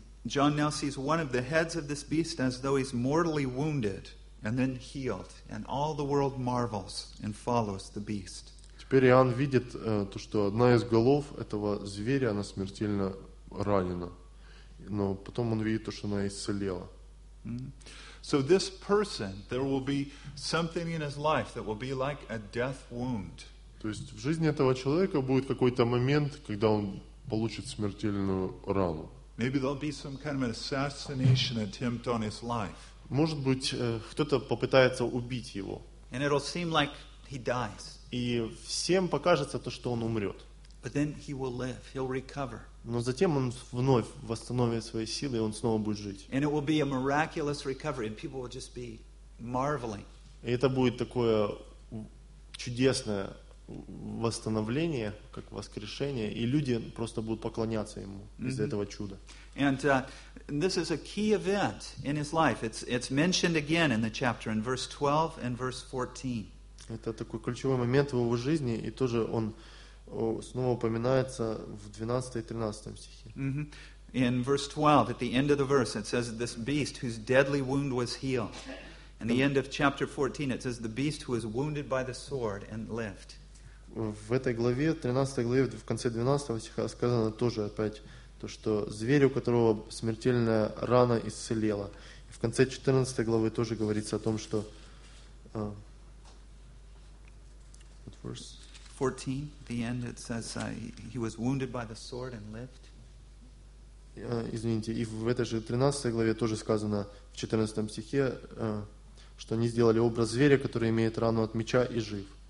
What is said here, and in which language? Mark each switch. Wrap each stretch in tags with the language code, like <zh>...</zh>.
<en>John now sees one of the heads of this beast as though he's mortally wounded and then healed, and all the world marvels and follows the beast.</en> <ru>Теперь Иоанн видит то, что одна из голов этого зверя, она смертельно ранена. Но потом он видит то, что она исцелела.</ru> <en>So this person, there will be something in his life that will be like a death wound.</en> <ru>То есть в жизни этого человека будет какой-то момент, когда он получит смертельную рану.</ru> <en>Maybe there'll be some kind of an assassination attempt on his life.</en> <ru>Может быть, кто-то попытается убить его.</ru> <en>And it'll seem like he dies.</en> <ru>И всем покажется то, что он умрет.</ru> <en>But then he will live. He'll recover.</en> <ru>Но затем он вновь восстановит свои силы, и он снова будет жить.</ru> <en>And it will be a miraculous recovery, and people will just be marveling.</en> <ru>И это будет такое чудесное восстановление, как воскрешение, и люди просто будут поклоняться ему из-за этого чуда.</ru> <en>And this is a key event in his life. It's mentioned again in the chapter in verse 12 and verse 14.</en> <ru>Это такой ключевой момент в его жизни, и тоже он снова упоминается в 12 и 13 стихе.</ru> <en>In verse 12, at the end of the verse, it says, this beast whose deadly wound was healed. And the end of chapter 14, it says, the beast who was wounded by the sword and lived.</en> <ru>В этой главе, 13 главе, в конце 12 стиха сказано тоже опять, то, что зверь, у которого смертельная рана исцелела. В конце 14 главы тоже говорится о том, что...</ru> <en>14, the end, it says he was wounded by the sword and lived.</en> <ru>Извините, и в этой же 13 главе тоже сказано, в 14 стихе, что они сделали образ зверя, который имеет рану от меча и жив.</ru>